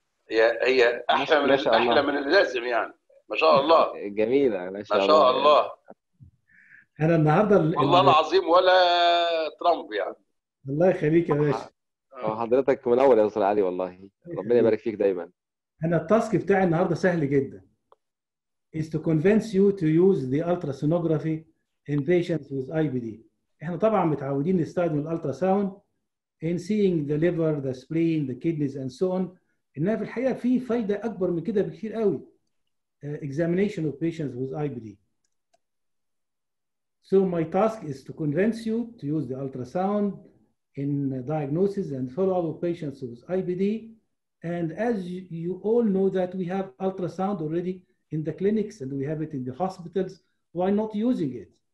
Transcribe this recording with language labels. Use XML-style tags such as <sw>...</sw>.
<ar>هي احلى من اللازم يعني. ما شاء الله. جميله ما شاء الله. ما شاء الله. انا النهارده والله العظيم ولا ترامب يعني. الله يخليك يا باشا. حضرتك منور يا دكتور علي والله، ربنا يبارك فيك دايما. انا التاسك بتاعي النهارده سهل جدا.</ar> <en>is to convince you to use the ultrasonography in patients with IBD.</en> <ar>احنا طبعا متعودين نستخدم الالترا ساوند</ar> <en>in seeing the liver, the spleen, the kidneys and so on.</en> <ar>انها في الحقيقه في فايده اكبر من كده بكتير قوي.</ar> <en>Examination of patients with IBD. So my task is to convince you to use the ultrasound in diagnosis and follow-up of patients with IBD. And as you all know that we have ultrasound already in the clinics and we have it in the hospitals, why not using it?</en>